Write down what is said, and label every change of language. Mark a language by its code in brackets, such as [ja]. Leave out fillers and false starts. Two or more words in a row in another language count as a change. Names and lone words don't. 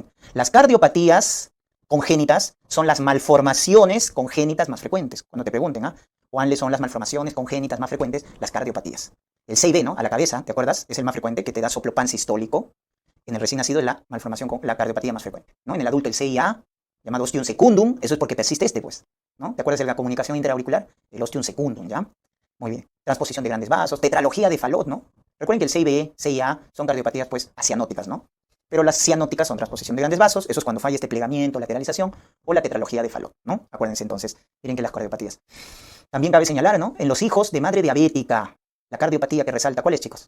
[es] Las cardiopatías congénitas son las malformaciones congénitas más frecuentes. Cuando te pregunten, ¿cuáles son las malformaciones congénitas más frecuentes? Las cardiopatías. El CIB, ¿no?, a la cabeza, ¿te acuerdas? Es el más frecuente, que te da soplo pansistólico. En el recién nacido es la malformación con la cardiopatía más frecuente, ¿no? En el adulto el CIA, llamado [la] ostium secundum, [es] eso es porque persiste pues, ¿no? ¿Te acuerdas de la comunicación interauricular? [la] El ostium secundum, [es] ¿ya? Muy bien. Transposición de grandes vasos, tetralogía de Fallot, ¿no? Recuerden que el CIB, CIA son cardiopatías, pues, acianóticas, ¿no? Pero las cianóticas son transposición de grandes vasos, eso es cuando falla este plegamiento, lateralización, o la tetralogía de Fallot, ¿no? Acuérdense entonces, miren que las cardiopatías. También cabe señalar, ¿no?, en los hijos de madre diabética, la cardiopatía que resalta, ¿cuál es, chicos?